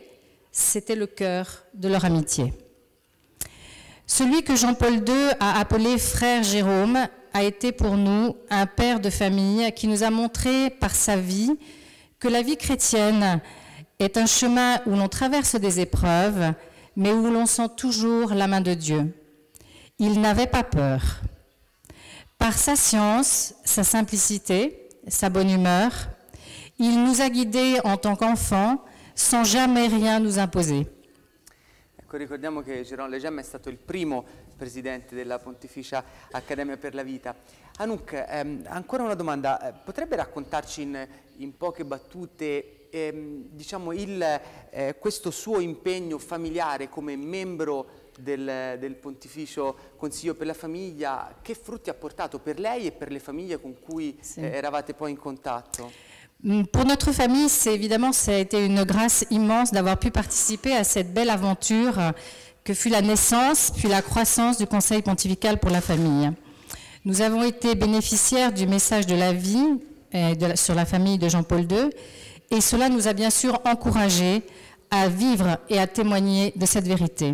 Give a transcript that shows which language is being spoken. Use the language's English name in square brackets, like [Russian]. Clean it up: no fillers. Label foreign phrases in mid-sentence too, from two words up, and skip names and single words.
[French] C'était le cœur de leur amitié. Celui que Jean-Paul II a appelé frère Jérôme a été pour nous un père de famille qui nous a montré par sa vie que la vie chrétienne est un chemin où l'on traverse des épreuves, mais où l'on sent toujours la main de Dieu. Il n'avait pas peur. Par sa science, sa simplicité, sa bonne humeur, il nous a guidés en tant qu'enfants sans jamais rien nous imposer. [Italian] Ecco, ricordiamo che Jérôme Lejeune è stato il primo presidente della Pontificia Accademia per la Vita. Anouk, ancora una domanda, potrebbe raccontarci in poche battute diciamo questo suo impegno familiare come membro del Pontificio Consiglio per la Famiglia, che frutti ha portato per lei e per le famiglie con cui eravate poi in contatto? [French] Pour notre famille, évidemment, ça a été une grâce immense d'avoir pu participer à cette belle aventure que fut la naissance puis la croissance du Conseil pontifical pour la famille. Nous avons été bénéficiaires du message de la vie sur la famille de Jean-Paul II et cela nous a bien sûr encouragés à vivre et à témoigner de cette vérité.